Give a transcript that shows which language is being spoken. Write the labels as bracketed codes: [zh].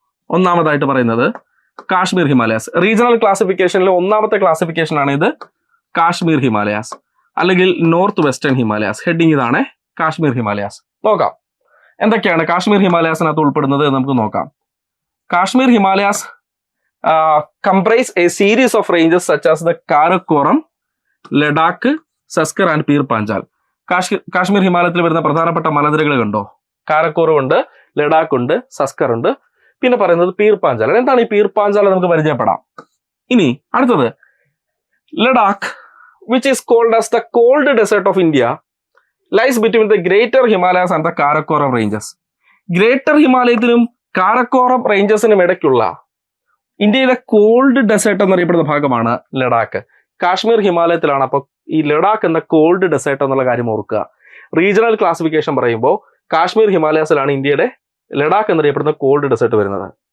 [ml] ഒന്നാമതായിട്ട് പറയുന്നത് Kashmir Himalayas. Regional ക്ലാസിഫിക്കേഷനിലെ ഒന്നാമത്തെ ക്ലാസിഫിക്കേഷൻ ആണ് ഇത്, കാശ്മീർ ഹിമാലയാസ് അല്ലെങ്കിൽ നോർത്ത് വെസ്റ്റേൺ ഹിമാലയാസ്. ഹെഡിങ് ഇതാണ്, കാശ്മീർ ഹിമാലയാസ്. നോക്കാം എന്തൊക്കെയാണ് കാശ്മീർ ഹിമാലയാസിനകത്ത് ഉൾപ്പെടുന്നത് എന്ന് നമുക്ക് നോക്കാം. Kashmir Himalayas [en] comprise a series of ranges such as the Karakoram, Ladakh, Zanskar and Pir Panjal. [ml] കാശ്മീർ ഹിമാലയത്തിൽ വരുന്ന പ്രധാനപ്പെട്ട മലനിരകൾ കണ്ടോ? കാരക്കോറം ഉണ്ട്, ലഡാക്ക് ഉണ്ട്, സസ്കർ ഉണ്ട്, പിന്നെ പറയുന്നത് പീർ പാഞ്ചാൽ. എന്താണ് ഈ പീർ പാഞ്ചാൽ നമുക്ക് പരിചയപ്പെടാം. ഇനി അടുത്തത് [en] Ladakh, which is called as the cold desert of India, lies between the greater Himalayas and the Karakoram ranges. [ml] Greater ഹിമാലയത്തിനും Karakoram റേഞ്ചസിനും ഇടയ്ക്കുള്ള ഇന്ത്യയിലെ കോൾഡ് ഡെസേർട്ട് എന്നറിയപ്പെടുന്ന ഭാഗമാണ് ലഡാക്ക്. കാശ്മീർ ഹിമാലയത്തിലാണ്. അപ്പോൾ ഈ ലഡാക്ക് എന്ന കോൾഡ് ഡെസേർട്ട് എന്നുള്ള കാര്യം ഓർക്കുക. റീജിയണൽ ക്ലാസിഫിക്കേഷൻ പറയുമ്പോൾ കാശ്മീർ ഹിമാലയസിലാണ് ഇന്ത്യയുടെ ലഡാക്ക് എന്നറിയപ്പെടുന്ന കോൾഡ് ഡെസേർട്ട് വരുന്നത്.